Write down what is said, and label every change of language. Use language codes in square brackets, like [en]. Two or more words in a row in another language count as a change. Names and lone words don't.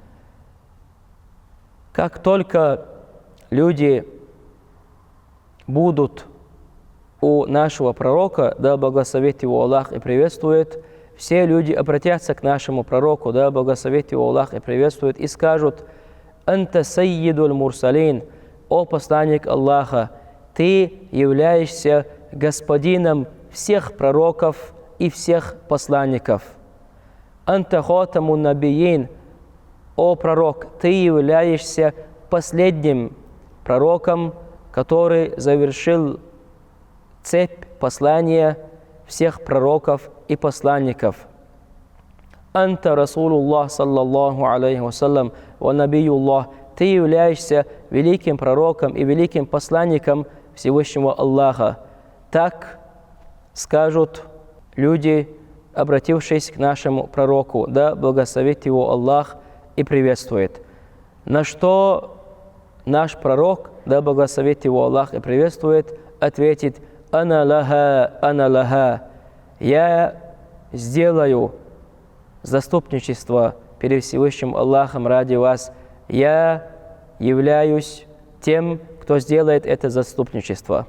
[ru] Как только люди будут у нашего пророка, да благословит его Аллах и приветствует, все люди обратятся к нашему пророку, да благословит его Аллах и приветствует, и скажут: [ar] «أنت سيد المرسلين», [ru] о посланник Аллаха, ты являешься господином всех пророков и всех посланников. [ar] «أنت خاتم النبيين», [ru] о пророк, ты являешься последним пророком, который завершил цепь послания всех пророков и посланников. [ar] «أنت رسول الله صلى الله عليه وسلم ونبي الله», [ru] ты являешься великим пророком и великим посланником Всевышнего Аллаха. Так скажут люди, обратившись к нашему пророку, да благословит его Аллах и приветствует. На что наш пророк, да благословит его Аллах и приветствует, ответит: [ar] «أنا لها, [ru] я сделаю заступничество перед Всевышним Аллахом ради вас, я являюсь тем, кто сделает это заступничество».